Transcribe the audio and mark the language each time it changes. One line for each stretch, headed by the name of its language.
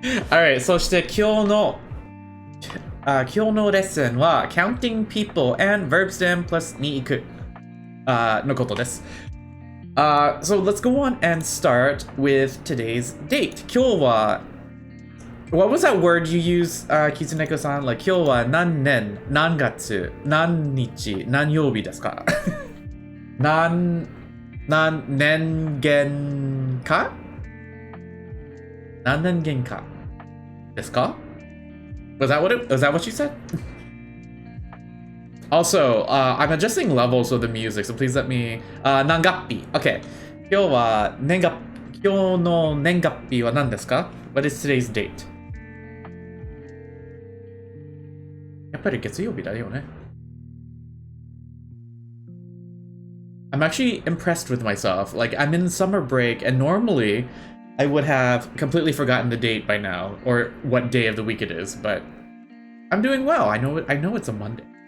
Japanese: Alright, そして今日のレッスンは
English: counting people and verb stem plus
Japanese: に行くのことです。
English: So let's go on and start with today's date.
Japanese: 今日は
English: what was that word you used, Kizuneko-san?
Japanese: Like 今日は何年、何月、何日、何曜日ですか？何年限か？何年限かですか?
English: Was that what you said? Also, I'm adjusting levels of the music, so please let me...
Japanese: 何月日 Okay. 今日の年月日は何ですか?
English: What is today's date?
Japanese: やっぱり月曜日だよね.
English: I'm actually impressed with myself. Like, I'm in summer break, and normally I would have completely forgotten the date by now, or what day of the week it is, but I'm doing well. I know it's a Monday.